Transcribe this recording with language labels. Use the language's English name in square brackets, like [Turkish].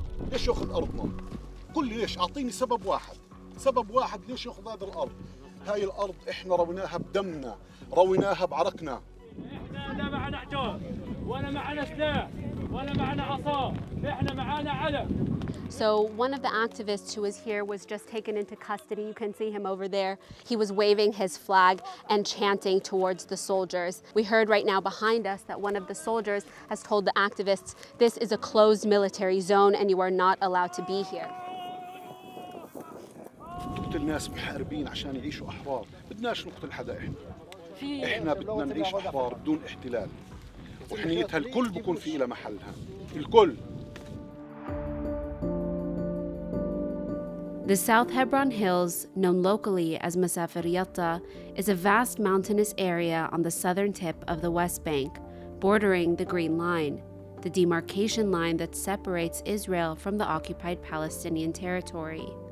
[Arabic] ليش ياخذ أرضنا؟ قل لي ليش؟ أعطيني سبب واحد ليش ياخذ هذه الأرض؟ هاي الأرض إحنا رويناها بدمنا، رويناها بعرقنا. احنا لا معنا حجار ولا معنا سلاح ولا معنا عصا، احنا معنا علم. [English] So one of the activists who was here was just taken into custody. You can see him over there. He was waving his flag and chanting towards the soldiers. We heard right now behind us that one of the soldiers has told the activists, "This is a closed military zone and you are not allowed to be here." [Arabic] نقتل ناس محاربين عشان يعيشوا أحرار، بدناش نقتل حدا إحنا بدنا نعيش أحرار بدون احتلال، وحنيتها الكل بكون في إلى محلها، الكل. [English] The South Hebron Hills, known locally as Masafer Yatta, is a vast mountainous area on the southern tip of the West Bank, bordering the Green Line, the demarcation line that separates Israel from the occupied Palestinian territory.